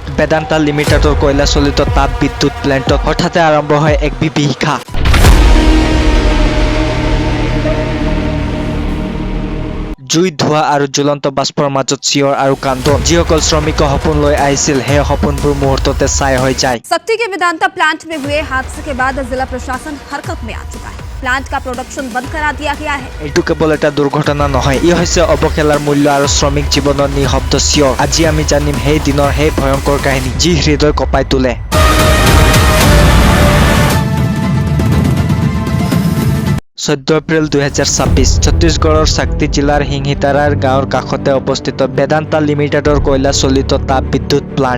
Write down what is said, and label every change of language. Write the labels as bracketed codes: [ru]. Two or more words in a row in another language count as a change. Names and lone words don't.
[as] বেদান্তা লিমিটেডৰ কয়লা চলিত তাপ বিদ্যুৎ প্লেণ্টত হঠাতে আৰম্ভ হয় এক বিভীষিকা। জুই, ধোঁৱা আৰু জ্বলন্ত বাষ্পৰ মাজত চিঞৰ আৰু কান্দোন। যিসকল শ্ৰমিকে সপোন লৈ আহিছিল, সেই সপোনবোৰ মুহূৰ্ততে ছাই হৈ যায়। [hi] शक्ति के वेदांता प्लांट में हुए हादसे के बाद जिला प्रशासन हरकत में आ चुका है। प्लांट का प्रोडक्शन बंद करा दिया गया है। [as] এইটো কেৱল এটা দুৰ্ঘটনা নহয়, ই হৈছে অৱহেলাৰ মূল্য আৰু শ্ৰমিক জীৱনৰ নিঃশব্দ চিঞৰ। আজি আমি জানিম সেই দিনৰ সেই ভয়ংকৰ কাহিনী, যি হৃদয় কঁপাই তোলে। 14 এপ্ৰিল 2026 ছত্তীশগড়ৰ শক্তি জিলাৰ সিংহিতাৰাৰ গাঁৱৰ কাষতে অৱস্থিত বেদান্তা লিমিটেডৰ কয়লা চলিত তাপ বিদ্যুৎ প্লাণ্ট।